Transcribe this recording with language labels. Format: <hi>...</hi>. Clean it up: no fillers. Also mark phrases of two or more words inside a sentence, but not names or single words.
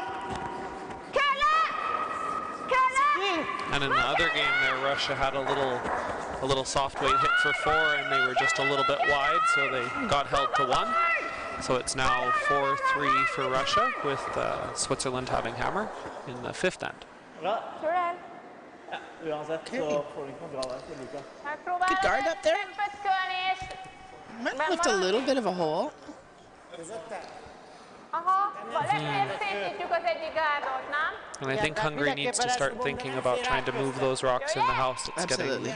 <no>Kølle! Kølle!</no> <en>And in the other game there, Russia had a little soft weight hit for 4, and they were just a little bit wide, so they got held to 1. So it's now 4-3 for Russia, with Switzerland having hammer in the 5th end.</en> <no>Bra. Tror du det? Ja, uansett så får du ikke noe bra der for Luka.</no> <en>Good guard up there. Might lift a little bit of a hole. And I think Hungary needs to start thinking about trying to move those rocks in the house. Absolutely.</en>